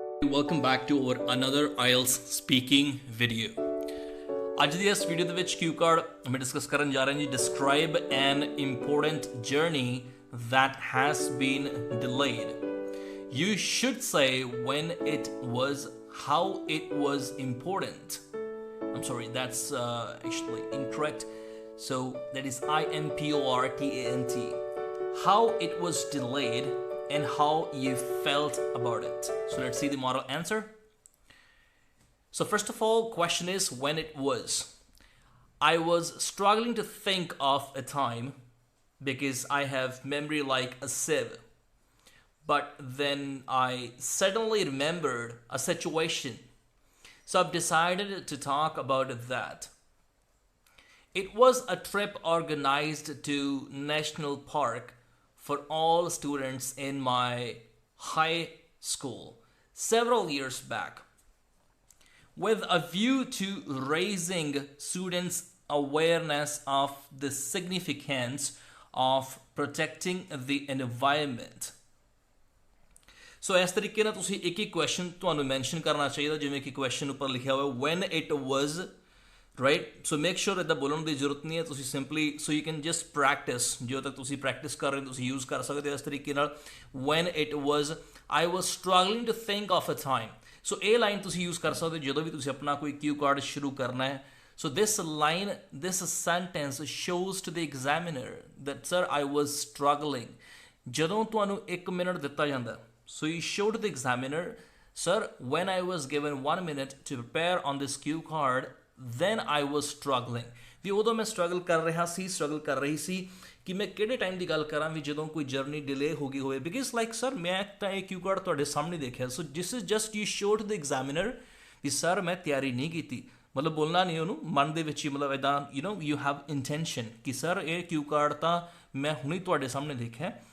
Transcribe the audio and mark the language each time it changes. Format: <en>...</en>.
<en>Welcome back to our another IELTS speaking video.</en> <pa>ਅੱਜ ਦੀ ਇਸ video ਦੇ ਵਿੱਚ ਕਿਊ ਕਾਰਡ ਮੈਂ ਡਿਸਕਸ ਕਰਨ ਜਾ ਰਿਹਾ ਜੀ</pa> <en>describe an important journey that has been delayed. You should say when it was, how it was important. I'm sorry, that's actually incorrect. So that is important. How it was delayed and how you felt about it. So let's see the model answer. So first of all, question is when it was. I was struggling to think of a time because I have memory like a sieve. But then I suddenly remembered a situation. So I've decided to talk about that. It was a trip organized to National Park for all students in my high school several years back, with a view to raising students' awareness of the significance of protecting the environment.</en> <pa>So ਇਸ ਤਰੀਕੇ ਨਾਲ ਤੁਸੀਂ ਇੱਕ ਇੱਕ question ਤੁਹਾਨੂੰ mention ਕਰਨਾ ਚਾਹੀਦਾ ਜਿਵੇਂ ਕਿ ਕੁਐਸਚਨ ਉੱਪਰ ਲਿਖਿਆ ਹੋਇਆ</pa> <en>when it was, right?</en> <pa>So make sure ਇੱਦਾਂ ਬੋਲਣ ਦੀ ਜ਼ਰੂਰਤ ਨਹੀਂ ਹੈ, ਤੁਸੀਂ</pa> <en>simply so you can just practice,</en> <pa>ਜਦੋਂ ਤੱਕ ਤੁਸੀਂ ਪ੍ਰੈਕਟਿਸ ਕਰ ਰਹੇ ਹੋ ਤੁਸੀਂ ਯੂਜ਼ ਕਰ ਸਕਦੇ ਹੋ ਇਸ ਤਰੀਕੇ ਨਾਲ</pa> <en>when it was I was struggling to think of a time.</en> <pa>So ਇਹ ਲਾਈਨ ਤੁਸੀਂ ਯੂਜ਼ ਕਰ ਸਕਦੇ ਹੋ ਜਦੋਂ ਵੀ ਤੁਸੀਂ ਆਪਣਾ ਕੋਈ ਕਿਊ ਕਾਰਡ ਸ਼ੁਰੂ ਕਰਨਾ ਹੈ.</pa> <en>So this line, this sentence shows to the examiner that sir I was struggling.</en> <pa>ਜਦੋਂ ਤੁਹਾਨੂੰ 1 ਮਿੰਟ ਦਿੱਤਾ ਜਾਂਦਾ,</pa> <en>so you show to the examiner, sir when I was given 1 minute to prepare on this cue card, then I was struggling.</en> <pa>ਵੀ ਉਦੋਂ ਮੈਂ struggle ਕਰ ਰਹੀ ਸੀ ਕਿ ਮੈਂ ਕਿਹੜੇ ਟਾਈਮ ਦੀ ਗੱਲ ਕਰਾਂ ਵੀ ਜਦੋਂ ਕੋਈ ਜਰਨੀ ਡਿਲੇ ਹੋ ਗਈ ਹੋਵੇ ਬਿਕਾਜ਼ ਲਾਈਕ ਸਰ ਮੈਂ ਤਾਂ ਇਹ ਕਿਊ ਕਾਰਡ ਤੁਹਾਡੇ ਸਾਹਮਣੇ ਦੇਖਿਆ.</pa> <en>so this is just you show to the examiner</en> <pa>we sir ਮੈਂ ਤਿਆਰੀ ਨਹੀਂ ਕੀਤੀ, ਮਤਲਬ ਬੋਲਣਾ ਨਹੀਂ ਉਹਨੂੰ ਮਨ ਦੇ ਵਿੱਚ ਹੀ, ਮਤਲਬ ਇੱਦਾਂ</pa> <en>you have intention</en> <pa>ਕਿ ਸਰ ਇਹ ਕਿਊ ਕਾਰਡ ਤਾਂ ਮੈਂ ਹੁਣੇ ਤੁਹਾਡੇ ਸਾਹਮਣੇ ਦੇਖਿਆ.</pa>